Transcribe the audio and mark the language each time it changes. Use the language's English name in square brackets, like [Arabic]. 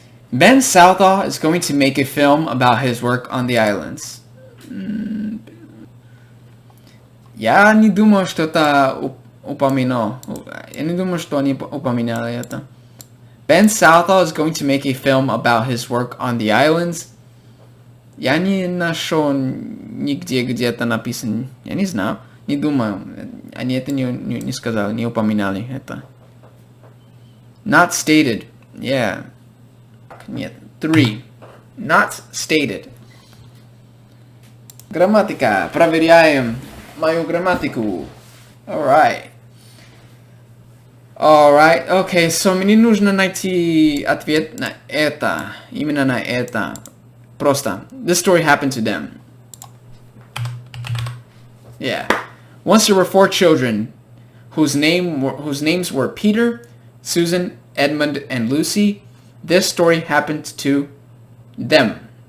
[English] Ben Southall is going to make a film about his work on the islands. [Russian] Я не думаю, что это упомянуло. Я не думаю, что они упоминали это. [English] Ben Southall is going to make a film about his work on the islands. [Russian] Я не нашел нигде, где это написано. Я не знаю. Не думаю. Они это не сказали, не упоминали это. [English] Not stated. Yeah. [Russian] Нет. [English] 3. Not stated. [Russian] Грамматика. Проверяем мою грамматику. [English] Alright. Alright. Okay, so [Russian] мне нужно найти ответ на это. Именно на это. Просто. [English] This story happened to them. Yeah. Once there were 4 children whose names were Peter, Susan, Edmund, and Lucy. This story happened to them.